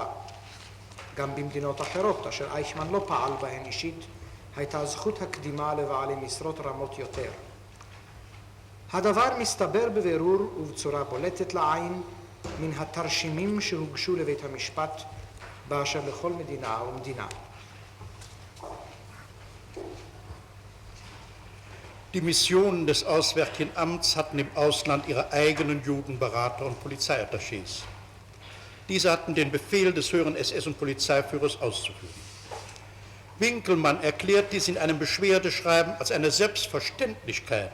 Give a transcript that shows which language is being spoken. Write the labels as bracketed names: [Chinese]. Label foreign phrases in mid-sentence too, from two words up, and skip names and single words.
[Hebrew] גם במדינות אחרות, אשר אייכמן לא פעל בהן אישית, הייתה זכות הקדימה לבעלי משרות רמות יותר. הדבר מסתבר בבירור ובצורה בולטת לעין מן התרשימים שהוגשו לבית המשפט באשר לכל מדינה ומדינה. [German] Die Missionen des Auswärtigen Amts hatten im Ausland ihre eigenen Judenberater und Polizeiattachés. Diese hatten den Befehl des höheren SS- und Polizeiführers auszuführen. Winkelmann erklärt dies in einem Beschwerdeschreiben als eine Selbstverständlichkeit.